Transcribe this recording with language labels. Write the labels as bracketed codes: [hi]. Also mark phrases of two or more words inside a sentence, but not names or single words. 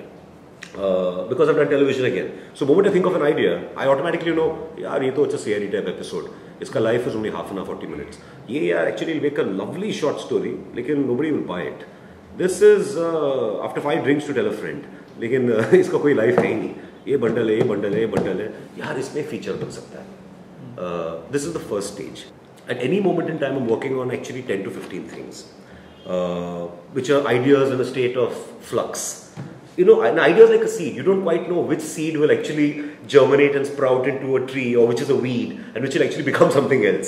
[en] Because I've done television again. So the moment I think of an idea, I automatically know, [hi] यार, ये तो अच्छा [en] CID type episode. Iska life is only half an hour, 40 minutes. [hi] ये यार, [en] actually will make a lovely short story, lekin nobody will buy it. This is after 5 drinks to tell a friend. [hi] लेकिन इसका कोई life है नहीं. Ye bundle hai, ye bundle hai, ye bundle hai. यार, इसमें feature बन सकता है. [en] This is the first stage. At any moment in time, I'm working on actually 10 to 15 things, which are ideas in a state of flux. You know, an idea is like a seed. You don't quite know which seed will actually germinate and sprout into a tree or which is a weed and which will actually become something else.